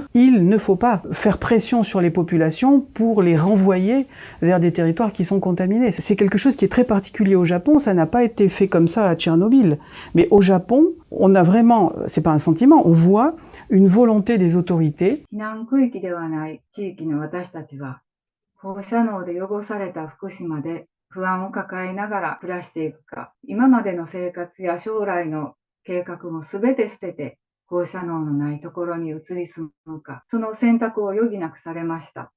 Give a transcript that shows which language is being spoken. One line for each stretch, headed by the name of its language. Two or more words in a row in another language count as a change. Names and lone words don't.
French: Il ne faut pas faire pression sur les populations pour les renvoyer vers des territoires qui sont contaminés. C'est quelque chose qui est très particulier au Japon, ça n'a pas été fait comme ça à Tchernobyl. Mais au Japon, on a vraiment, c'est pas un sentiment, on voit une volonté des autorités.
Japanese: 避難区域ではない地域の私たちは、放射能で汚された福島で不安を抱えながら暮らしていくか、今までの生活や将来の計画もすべて捨てて、放射能のないところに移り住むか、その選択を余儀なくされました。